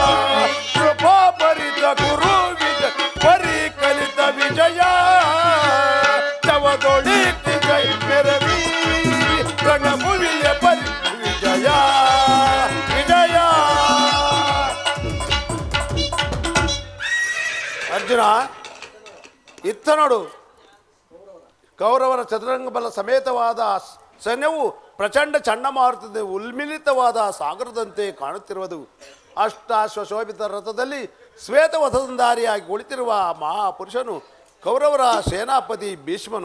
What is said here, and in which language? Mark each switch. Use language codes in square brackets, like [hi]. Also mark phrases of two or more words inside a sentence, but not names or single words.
[kn] ಕೃಪ ಭರಿತ ಗುರು ವಿಜಯ ಪರಿಕಲಿತ ವಿಜಯ ಜವದೊಳಿ ಕಿಸೈ ಮೆರವಿ ರಣಭುವಿಯ ಪರಿ ವಿಜಯ ವಿಜಯ. ಅರ್ಜುನ, ಇತ್ತ ನೋಡು, ಕೌರವರ ಚದುರಂಗ ಬಲ ಸಮೇತವಾದ ಸೈನ್ಯವು ಪ್ರಚಂಡ ಚಂಡಮಾರುತದ ಉಲ್ಮಿಲಿತವಾದ ಸಾಗರದಂತೆ ಕಾಣುತ್ತಿರುವುದು. ಅಷ್ಟಾಶ್ವಶೋಭಿತ ರಥದಲ್ಲಿ ಶ್ವೇತವಸಂಧಾರಿಯಾಗಿ ಕುಳಿತಿರುವ ಮಹಾಪುರುಷನು ಕೌರವರ ಸೇನಾಪತಿ ಭೀಷ್ಮನು.